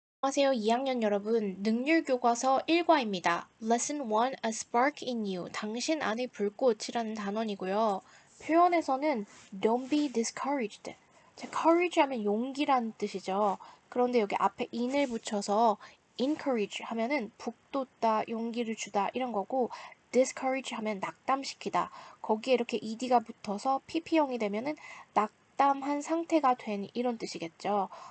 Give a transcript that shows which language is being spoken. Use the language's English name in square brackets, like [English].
[Korean] 안녕하세요, 2학년 여러분. 능률교과서 1과입니다. [English] Lesson 1, A Spark in You. [Korean] 당신 안의 불꽃이라는 단원이고요. [English] 표현에서는 Don't be discouraged. [Korean] 자, courage 하면 용기라는 뜻이죠. 그런데 여기 앞에 in을 붙여서 encourage 하면은 북돋다, 용기를 주다 이런 거고 discourage 하면 낙담시키다. 거기에 이렇게 ed가 붙어서 pp형이 되면은 낙담한 상태가 된 이런 뜻이겠죠.